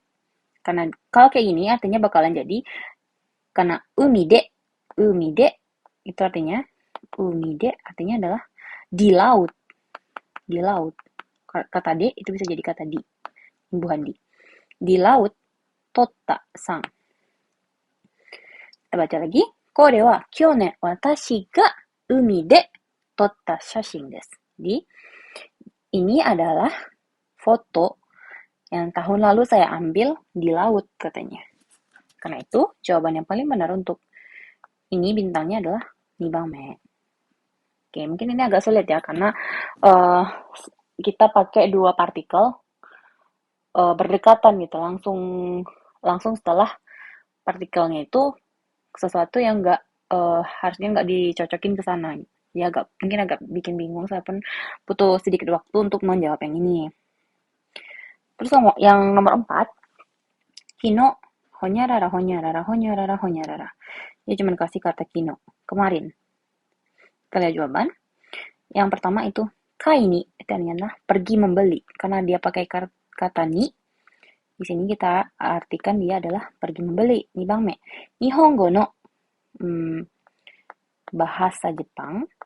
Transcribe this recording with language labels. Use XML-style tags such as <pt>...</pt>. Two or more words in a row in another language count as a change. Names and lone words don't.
<id>Karena kalau kayak gini artinya bakalan jadi, karena</id> <ja>海で</ja> <id>itu artinya,</id> <ja>海で</ja> <id>artinya adalah di laut. Di laut. Kata de itu bisa jadi kata di. Imbuhan di. Di laut,</id> <ja>totta sang.</ja> <id>Kita baca lagi.</id> <ja>これは去年私が海で撮った写真です.</ja> <id>Jadi, ini adalah foto yang tahun lalu saya ambil di laut katanya. Karena itu, jawaban yang paling benar untuk ini bintangnya adalah nibame. Oke, mungkin ini agak sulit ya, karena kita pakai dua partikel berdekatan gitu, langsung setelah partikelnya itu sesuatu yang harusnya nggak dicocokin ke sana. Ya mungkin agak bikin bingung, saya pun butuh sedikit waktu untuk menjawab yang ini. Terus yang nomor 4,</id> <ja>昨日、ほにゃらら、ほにゃらら、ほにゃらら、ほにゃらら.</ja> <id>Dia cuma kasih kata kino, kemarin. Kita lihat jawaban. Yang pertama itu, kaini, itu artinya pergi membeli. Karena dia pakai kata ni, di sini kita artikan dia adalah pergi membeli.</id> <ja>二番目. 日本語の</ja> <id>bahasa Jepang.</id>